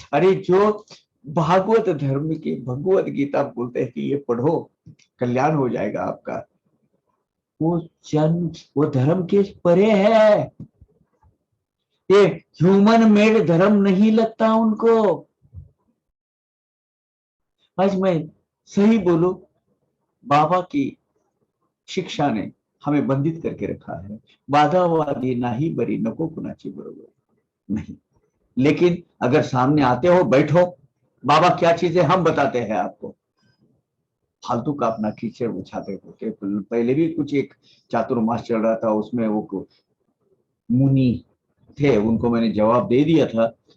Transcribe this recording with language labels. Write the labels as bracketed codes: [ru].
[hi] अरे जो भागवत धर्म की भगवत गीता बोलते हैं कि ये पढ़ो कल्याण हो जाएगा आपका, वो धर्म के परे है, ये ह्यूमन मेड धर्म नहीं लगता उनको। आज मैं सही बोलूं, बाबा की शिक्षा ने हमें बंधित करके रखा है। [mr] वादावादी नाही बरी नको कुणाची बरोबर नहीं। [hi] लेकिन अगर सामने आते हो, बैठो, बाबा क्या चीजें हम बताते हैं आपको, फालतू का अपना कीचड़ उछाते होते। पहले भी कुछ एक चातुर्मास चल रहा था, उसमें वो मुनि थे, उनको मैंने जवाब दे दिया था।